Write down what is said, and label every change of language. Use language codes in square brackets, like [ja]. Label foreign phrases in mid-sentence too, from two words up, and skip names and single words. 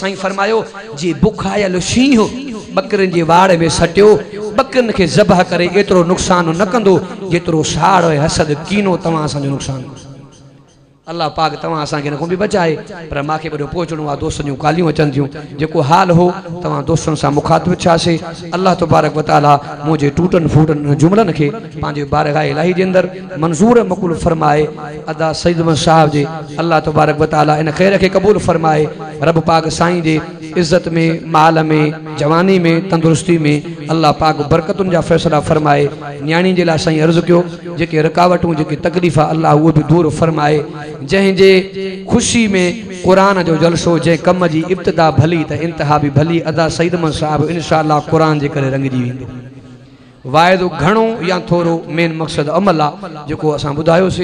[sd] साईं फरमायो जे बुखायल शींहुं बकरिन जे वाड़ में सटियो, बकरिन खे ज़बह करे एतिरो नुक़सान न कंदो जेतिरो साड़ ऐं हसद कीनो तव्हां असांजो नुक़सान। अल्लाह पाक तव्हां असांखे हिन खां बि बचाए। पर मूंखे वॾो पहुचणो आहे, दोस्तनि जूं ॻाल्हियूं अचनि थियूं, जेको हाल हो तव्हां दोस्तनि सां मुखातिब थियासीं। [ar] الله تبارك وتعالى [sd] मुंहिंजे टूटनि फूटनि जुमलनि खे पंहिंजे बारगाह इलाही जे अंदरि मंज़ूर मक़बूल फरमाए। अदा सईद अहमद साहब जे [ar] الله تبارك وتعالى [sd] इन ख़ैर खे क़बूल फरमाए। रब पाक साईं जे इज़्ज़त में, माल में, जवानी में, तंदुरुस्ती में अल्लाह पाक बरकतुनि जा फ़ैसिला फरमाए। न्याणी जे लाइ साईं अर्ज़ु कयो जेके रुकावटूं, जेके तकलीफ़ अल्लाह उहे बि दूर फरमाए। जंहिंजे ख़ुशी में क़ुरान जो जलसो, जंहिं कम जी इब्तिदा भली त इंतिहा बि भली। अदा सईद अहमद साहब इंशाअल्लाह क़ुरान जे करे रंगजी वेंदो। वाइदो घणो या थोरो, मेन मक़सद अमल आहे जेको असां ॿुधायोसीं।